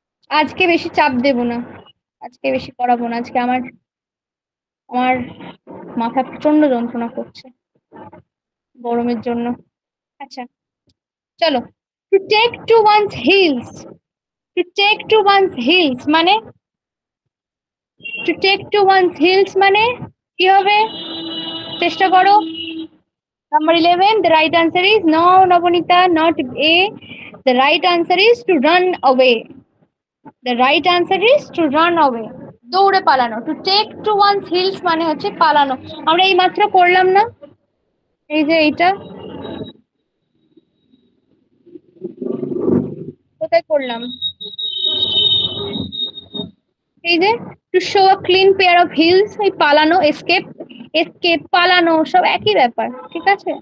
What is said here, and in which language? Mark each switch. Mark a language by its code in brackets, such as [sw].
[bn] আজকে বেশি চাপ দেব না, আজকে বেশি করাবো না। আজকে আমার আমার মাথা প্রচন্ড যন্ত্রণা করছে গরমের জন্য। আচ্ছা চলো। [en] To take to one's heels, to take to one's heels মানে, to take to one's heels মানে কি হবে? [bn] চেষ্টা করো। [en] Number 11, the right answer is no, Nabanita, not A. The right answer is to run away. The right answer is to run away. [bn] দৌড়ে পালানো। [en] To take to one's heels [bn] মানে হচ্ছে পালানো। আমরা এই মাত্র করলাম না, এই যে এইটা কোথায় করলাম, এই যে [en] to show a clean pair of heels, [bn] এই পালানো, এসকেপ, এসকেপ পালানো সব একই ব্যাপার, ঠিক আছে?